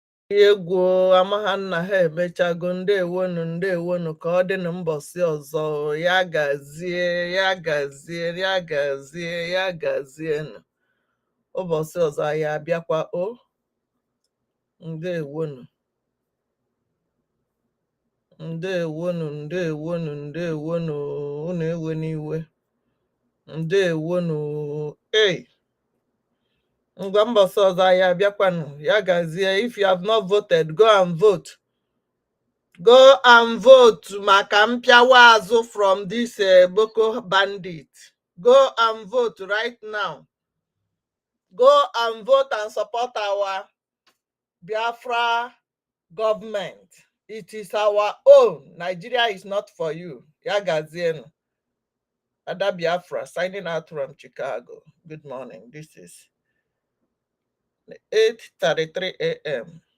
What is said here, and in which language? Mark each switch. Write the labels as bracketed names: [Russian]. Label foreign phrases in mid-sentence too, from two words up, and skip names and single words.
[Igbo] egwu amaha nna ha emechago ndewonu ka ọ dị na mbọsị ọzọ ya gazie ụbọchị ọzọ ya abịakwa o ndewonu unu ewe n'iwe ndewonu ngwa mbọsị ọzọ ya abịakwanụ ya gazie. [English] If you have not voted, go and vote. Go and vote [Igbo] maka mpịawa azụ [English] from this Boko bandit. Go and vote right now. Go and vote and support our Biafra government. It is our own. Nigeria is not for you. Yagazienu. Ada Biafra signing out from Chicago. Good morning. This is 8:33 a.m.